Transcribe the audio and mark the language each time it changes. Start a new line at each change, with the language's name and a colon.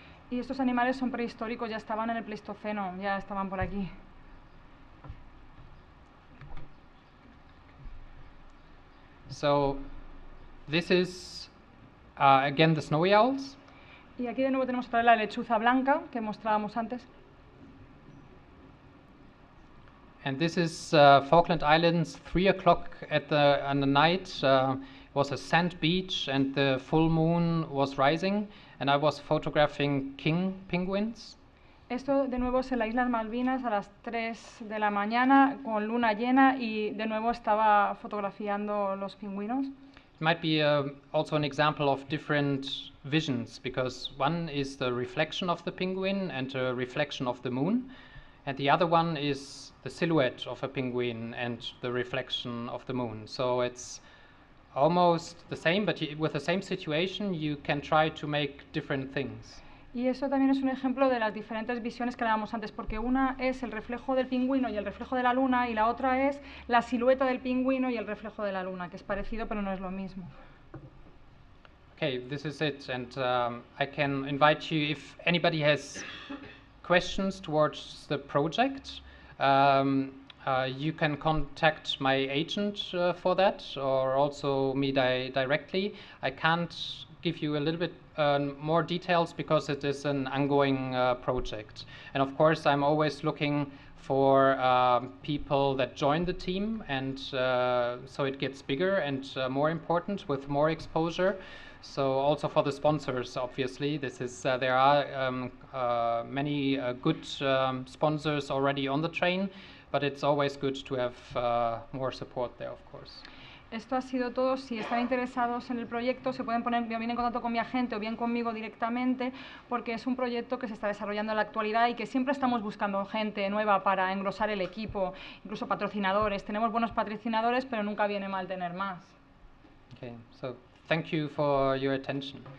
Spanish: Y estos animales son prehistóricos, ya estaban en el Pleistoceno, ya estaban por aquí.
English: So this is again the snowy owls.
Spanish: Y aquí de nuevo tenemos otra vez la lechuza blanca que mostrábamos antes.
English: And this is Falkland Islands, 3 o'clock on the night. It was a sand beach and the full moon was rising and I was photographing king penguins.
Spanish: Esto de nuevo es en las Islas Malvinas a las 3 de la mañana con luna llena y de nuevo estaba fotografiando los pingüinos.
English: It might be also an example of different visions because one is the reflection of the penguin and a reflection of the moon, and the other one is the silhouette of a penguin and the reflection of the moon. So it's almost the same, but with the same situation you can try to make different things.
Spanish: Y eso también es un ejemplo de las diferentes visiones que hablábamos antes, porque una es el reflejo del pingüino y el reflejo de la luna, y la otra es la silueta del pingüino y el reflejo de la luna, que es parecido pero no es lo mismo.
English: Okay, this is it, and I can invite you, if anybody has questions towards the project, you can contact my agent for that, or also me directly. I can't give you a little bit more details because it is an ongoing project. And of course, I'm always looking for people that join the team, and so it gets bigger and more important with more exposure. So also for the sponsors, obviously, this is there are many good sponsors already on the train, but it's always good to have more support there, of course.
Spanish: Esto ha sido todo. Si están interesados en el proyecto, se pueden poner bien en contacto con mi agente o bien conmigo directamente, porque es un proyecto que se está desarrollando en la actualidad y que siempre estamos buscando gente nueva para engrosar el equipo, incluso patrocinadores. Tenemos buenos patrocinadores, pero nunca viene mal tener más.
English: Okay, so thank you for your attention.